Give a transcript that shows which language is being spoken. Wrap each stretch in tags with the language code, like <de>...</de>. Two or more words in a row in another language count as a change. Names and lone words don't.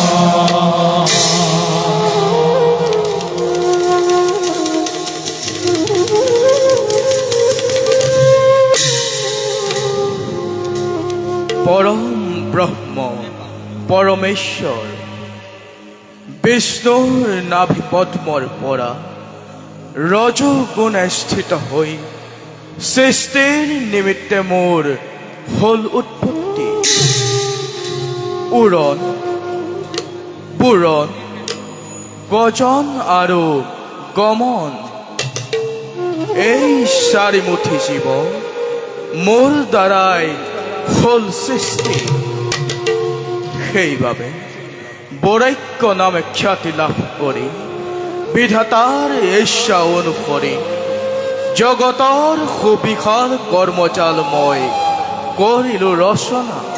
<as>পরম ব্রহ্ম পরমেশ্বর বিষ্ণুর নাভি পদ্মর পরা রজগুণে স্থিত হই সৃষ্টির নিমিত্তে মোর হল উৎপত্তি উড়ন বুৰণ গজন আৰু গমন এই চাৰিমুঠি জীৱ মোৰ দ্বাৰাই হল সৃষ্টি সেইবাবে বৈৰাগ্য নামে খ্যাতি লাভ কৰি বিধাতাৰ ইচ্ছা অনুসৰি জগতৰ সুবিশাল কৰ্মজাল মই কৰিলো ৰচনা</as>